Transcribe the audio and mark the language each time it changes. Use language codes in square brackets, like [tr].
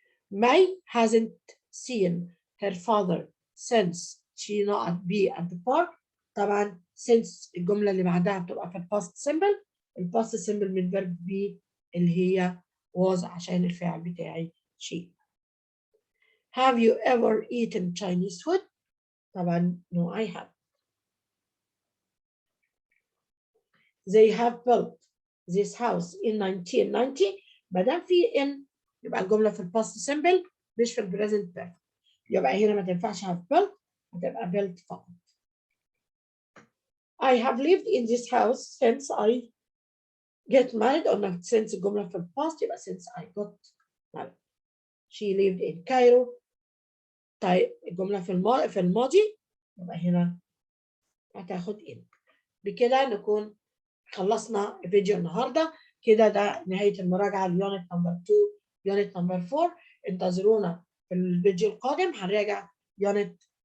[en] May hasn't seen her father since she not be at the park [ar] طبعا since الجملة اللي بعدها بتبقى في الباست سيمبل الباست سيمبل من [en] verb be [ar] اللي هي was عشان الفعل بتاعي she. [en] Have you ever eaten Chinese food طبعا no I have. They have built this house in 1990 [ar] ما دام في in يبقى الجملة في الباست سيمبل مش في البريزنت بيرفكت يبقى هنا ما تنفعش [en] have built [ar] هتبقى built فقط. [en] I have lived in this house since I get married or since الجملة في الباست يبقى since I got married. She lived in Cairo [ar] طيب الجملة في الماضي يبقى هنا هتاخد in. بكده نكون خلصنا فيديو النهارده كده ده نهاية المراجعة اليونت نمبر 2 يونت نمبر 4 انتظرونا في الفيديو القادم هنراجع يونت